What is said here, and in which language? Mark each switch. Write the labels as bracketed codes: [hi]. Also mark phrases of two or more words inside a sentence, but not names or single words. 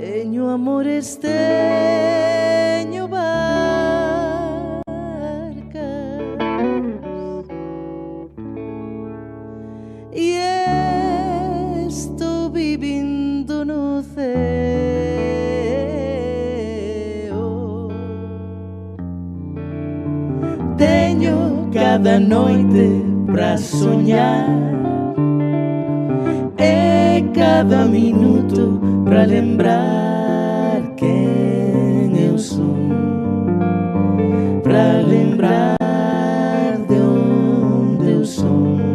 [gl] Teño amores, teño barcas, e estou vivindo no ceo. [pt] Teño cada noite pra sonhar e cada minuto pra lembrar quem eu sou, pra lembrar de onde eu sou.